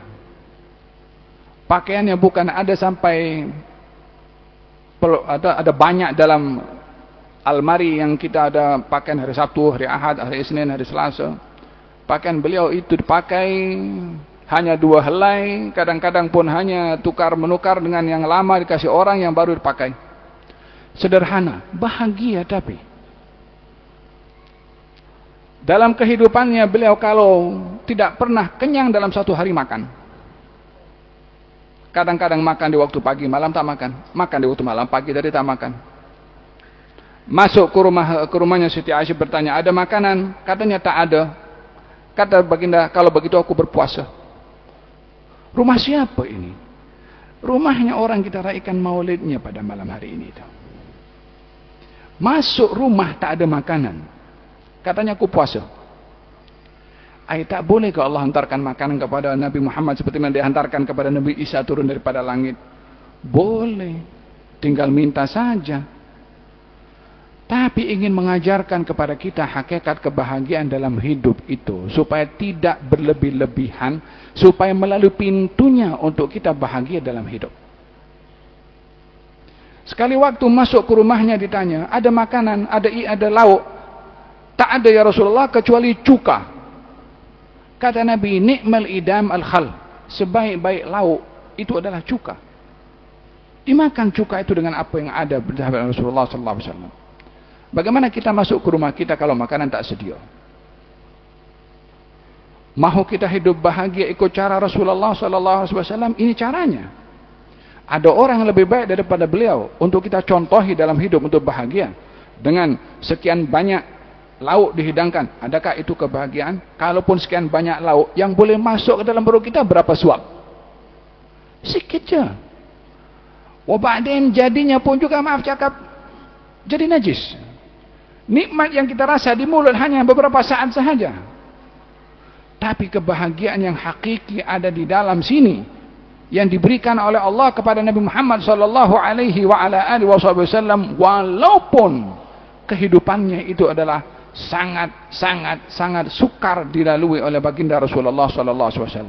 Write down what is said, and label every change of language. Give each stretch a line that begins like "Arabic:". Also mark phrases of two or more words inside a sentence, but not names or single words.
Malay: Pakaiannya bukan ada sampai ada banyak dalam almari yang kita ada pakaian hari Sabtu, hari Ahad, hari Isnin, hari Selasa, pakaian beliau itu dipakai hanya 2 helai, kadang-kadang pun hanya tukar menukar dengan yang lama dikasih orang yang baru dipakai. Sederhana, bahagia. Tapi dalam kehidupannya beliau kalau tidak pernah kenyang dalam 1 hari makan. Kadang-kadang makan di waktu pagi, malam tak makan. Makan di waktu malam, pagi tadi tak makan. Masuk ke rumahnya Siti Aisyah bertanya, ada makanan? Katanya tak ada. Kata baginda, kalau begitu aku berpuasa. Rumah siapa ini? Rumahnya orang kita raikan maulidnya pada malam hari ini. Masuk rumah tak ada makanan. Katanya aku puasa. Tak boleh ke Allah hantarkan makanan kepada Nabi Muhammad seperti yang dihantarkan kepada Nabi Isa turun daripada langit? Boleh. Tinggal minta saja. Tapi ingin mengajarkan kepada kita hakikat kebahagiaan dalam hidup itu. Supaya tidak berlebih-lebihan. Supaya melalui pintunya untuk kita bahagia dalam hidup. Sekali waktu masuk ke rumahnya ditanya, ada makanan, ada lauk. Tak ada ya Rasulullah kecuali cuka. Kata Nabi,
Arabic: نعم الإدام الخل.
Malay: Sebaik-baik lauk itu adalah cuka. Dimakan cuka itu dengan apa yang ada bersama Rasulullah SAW. Bagaimana kita masuk ke rumah kita kalau makanan tak sedia? Mahu kita hidup bahagia ikut cara Rasulullah SAW? Ini caranya. Ada orang yang lebih baik daripada beliau untuk kita contohi dalam hidup untuk bahagia. Dengan sekian banyak lauk dihidangkan, adakah itu kebahagiaan? Kalaupun sekian banyak lauk, yang boleh masuk ke dalam perut kita berapa suap? Sikit je. Wabadin jadinya pun juga, maaf cakap, jadi najis. Nikmat yang kita rasa di mulut hanya beberapa saat sahaja. Tapi kebahagiaan yang hakiki ada di dalam sini, yang diberikan oleh Allah kepada Nabi Muhammad SAW, walaupun kehidupannya itu adalah sangat sukar dilalui oleh baginda Rasulullah SAW.